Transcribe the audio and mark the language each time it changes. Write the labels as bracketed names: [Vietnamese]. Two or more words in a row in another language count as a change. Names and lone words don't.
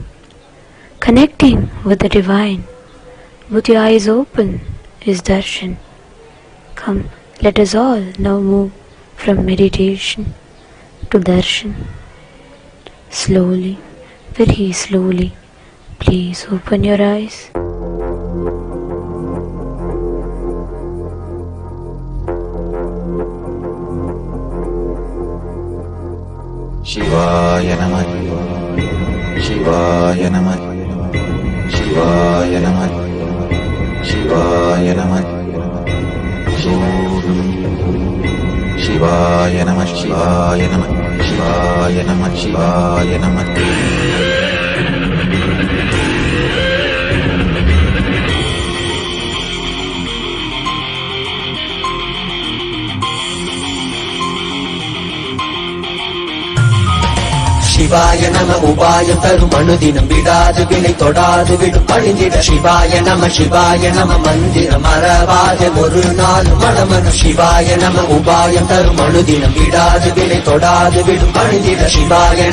[English] Connecting with the divine with your eyes open is darshan. Come, let us all now move from meditation to darshan. Slowly, very slowly, please open your eyes. [Sanskrit] शिवाय नमः, शिवाय नमः, शिवाय नमः, शिवाय नमः, शिवाय नमः, शिवाय नमः, शिवाय नमः, शिवाय नमः. शिवाय नम [Tamil] உபாயம் தரும் அனுதினம் விடாது வினை தொடாது விடும் பணிந்திட [Sanskrit] शिवाय नम [Tamil] மந்திரம் மறவாத ஒரு நாள் மனமனு [Sanskrit] शिवाय नम [Tamil] உபாயம் தரும் அனுதினம் விடாது வினை தொடாது விடும் பணிந்திட சிவாய